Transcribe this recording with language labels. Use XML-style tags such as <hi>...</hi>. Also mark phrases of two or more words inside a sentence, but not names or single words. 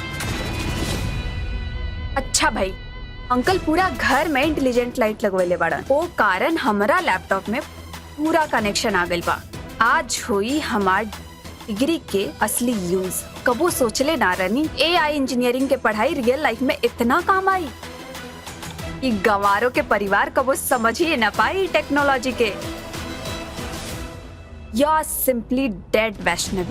<bho>अच्छा भाई, अंकल पूरा घर में</bho> <en>intelligent light</en> <bho>लगवेले बाड़न, ओ कारण हमारा लैपटॉप में पूरा कनेक्शन आ गइल बा। आज हुई हमार डिग्री के असली यूज। कबो सोचले ना रहनी</bho> <en>AI engineering</en> <bho>के पढ़ाई</bho> <en>real life</en> <bho>में इतना काम आई। कि गंवारों के परिवार कबो समझ ही ना पाई टेक्नोलॉजी के।</bho> <en>you are simply dead वैष्णवी।</en>